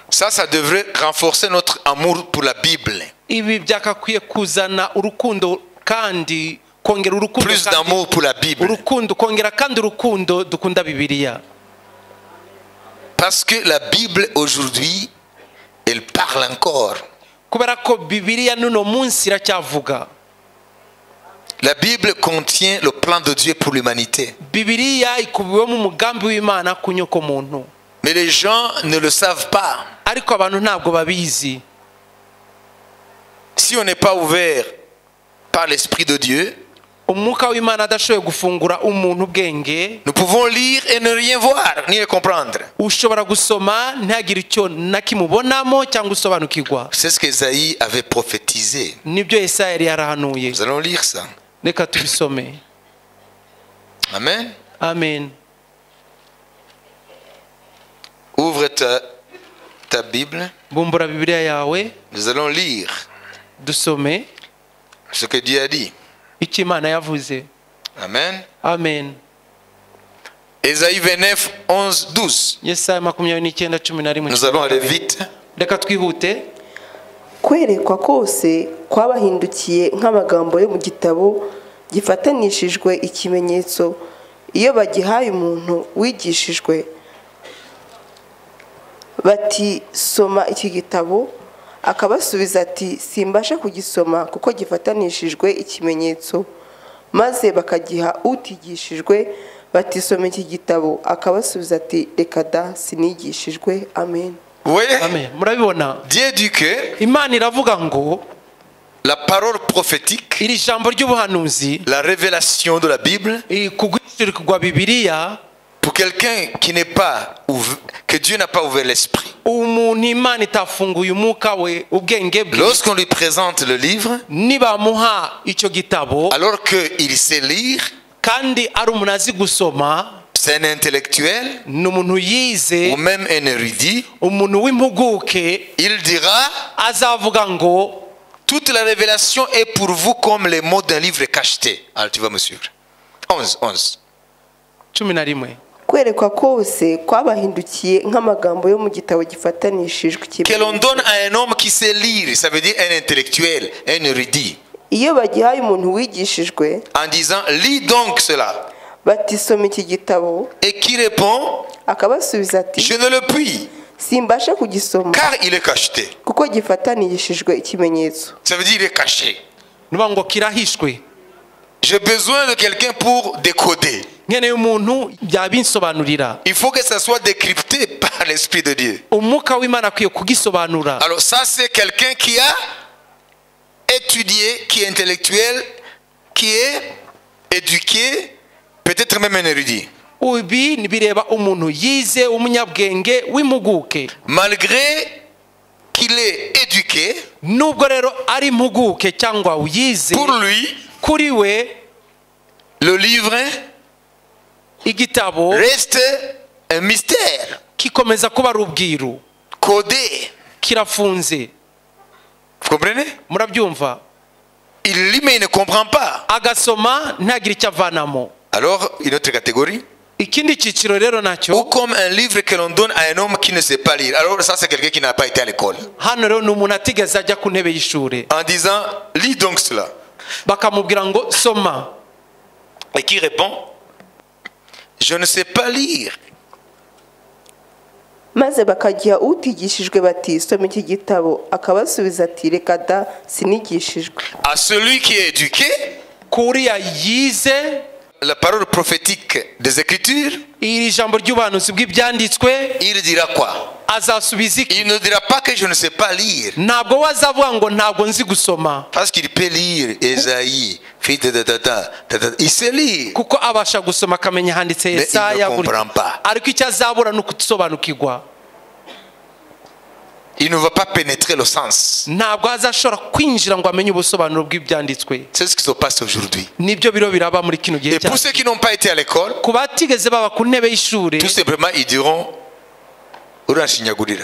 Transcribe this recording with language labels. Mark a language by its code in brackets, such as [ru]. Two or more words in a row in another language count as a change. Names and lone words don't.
[fr] Ça devrait renforcer notre amour pour la Bible. [rw] ibi byakakwiye kuzana urukundo kandi kongera urukundo [fr] Plus d'amour pour la Bible. [rw] urukundo kongera kandi urukundo dukunda Bibiliya. [fr] Parce que la Bible aujourd'hui, elle parle encore. [rw] kubera ko Bibiliya n'uno munsi iracyavuga. [fr] La Bible contient le plan de Dieu pour l'humanité. [rw] Bibiliya ikubiwemo umugambi w'Imana ku nyoko muntu. [fr] Mais les gens ne le savent pas. [rw] ariko abantu ntabwo babizi. [fr] Si on n'est pas ouvert par l'Esprit de Dieu, [rw] umwuka w'Imana adashoboye gufungura umuntu ubwenge, [fr] nous pouvons lire et ne rien voir, ni le comprendre. [rw] ushobora gusoma ntagire icyo nakimubonamo cyangwa usobanukirwa. [fr] C'est ce qu'Ésaïe avait prophétisé. [rw] nibyo Yesaya yari yarahanuye. [fr] Nous allons lire ça. [rw] reka tubisome. [fr] Amen. [rw] Amen. [fr] Ouvre ta Bible. [rw] bumbura Bibiliya yawe [fr] Nous allons lire [rw] dusome [fr] ce que Dieu a dit. [rw] icyo Imana yavuze. [fr] Amen. [rw] Amen. [fr] Ésaïe 29, 11, 12. [rw] Yesaya 29:11. [fr] Nous allons aller vite. [rw] reka twihute. kwerekwa kose kwabahindukiye nk'amagambo yo mu gitabo gifatanishijwe ikimenyetso iyo bagihaye umuntu wigishijwe bati soma iki gitabo akabasubiza ati simbasha kugisoma kuko gifatanishijwe ikimenyetso maze bakagiha utigishijwe bati soma iki gitabo akabasubiza ati reka da sinigishijwe. Amen. [fr] Oui. [rw] Amen. Murabibona? [fr] Dieu dit que [rw] Imana iravuga ngo [fr] la parole prophétique, [rw] iri jambo ry'ubuhanuzi, [fr] la révélation de la Bible, [rw] kugwishirwa Bibiliya, [fr] pour quelqu'un qui n'est pas ouvert, que Dieu n'a pas ouvert l'esprit. [rw] umuntu Imana itafunguye umwuka we ubwenge bwe, [fr] Lorsqu'on lui présente le livre, [rw] nibamuha icyo gitabo [fr] alors qu'il sait lire, [rw] kandi ari umuntu azi gusoma, [fr] c'est un intellectuel [rw] ni umuntu yize, [fr] ou même un érudit, [rw] umuntu w'impuguke, [fr] il dira [rw] azavuga ngo [fr] toute la révélation est pour vous comme les mots d'un livre cacheté. Alors tu vas me suivre. 11. [rw] 11. kwerekwa kose kwabahindukiye nk'amagambo yo mu gitabo gifatanishijwe [fr] Que l'on donne à un homme qui sait lire, ça veut dire un intellectuel, un érudit, [rw] iyo bagihaye umuntu wigishijwe [fr] en disant lis donc cela, [rw] bati soma iki gitabo [fr] et qui répond [rw] akabasubiza ati [fr] je ne le puis [rw] simbasha kugisoma [fr] car il est cacheté. [rw] kuko gifatanishijwe ikimenyetso. [fr] Ça veut dire il est caché. [rw] nuba ngo kirahishwe. [fr] J'ai besoin de quelqu'un pour décoder. [rw] nkeneye umuntu byabinsobanurira. [fr] Il faut que ça soit décrypté par l'Esprit de Dieu. [rw] umwuka w'Imana akwiye kugisobanura. [fr] Alors ça c'est quelqu'un qui a étudié, qui est intellectuel, qui est éduqué, peut-être même un érudit. [rw] Ubi bireba umuntu yize umunyabwenge w'impuguke. [fr] Malgré qu'il est éduqué, [rw] nubwo rero ari impuguke cyangwa uyize, [fr] pour lui, [rw] kuri we [fr] le livre [rw] igitabo [fr] reste un mystère, [rw] kikomeza kuba ari ubwiru, [fr] codé. [rw] kirafunze. [fr] Vous comprenez? [rw] Murabyumva? [fr] Il lit mais il ne comprend pas. [rw] agasoma ntagire icyo avanamo. [fr] Alors, une autre catégorie. [rw] ikindi cyiciro rero [fr] Ou [rw] nacyo, [fr] comme un livre que l'on donne à un homme qui ne sait pas lire. Alors ça c'est quelqu'un qui n'a pas été à l'école. [rw] hano rero ni umuntu atigeze ajya ku ntebe y'ishuri, [fr] En disant, lis donc cela. [rw] bakamubwira ngo soma, [fr] Et qui répond, je ne sais pas lire. [rw] maze bakagiha utigishijwe bati soma iki gitabo akabasubiza ati reka da sinigishijwe. [fr] À celui qui est éduqué, [rw] kuriya yize [fr] la parole prophétique des Écritures, [rw] iri jambo ry'ubuhanuzi bw'ibyanditswe, [fr] il dira quoi? [rw] azasubiza iki? [fr] Il ne dira pas que je ne sais pas lire. [rw] ntabwo wazavuga ngo ntabwo nzi gusoma, [fr] Parce qu'il peut lire Ésaïe, fils de il sait lire. [rw] kuko abasha gusoma akamenya handitse [fr] Mais il [rw] Yesaya [fr] ne comprend pas. [rw] ariko icyo azabura ni ukusobanukirwa. [fr] Il ne va pas pénétrer le sens. [rw] ntabwo azashobora kwinjira ngo amenye ubusobanuro bw'ibyanditswe. [fr] C'est ce qui se passe aujourd'hui. [rw] nibyo biro biraba muri kino gihe [fr] Et pour [rw] cyacu. [fr] ceux qui n'ont pas été à l'école, [rw] ku batigeze baba ku ntebe y'ishuri, [fr] tout simplement ils diront urashinyagurira.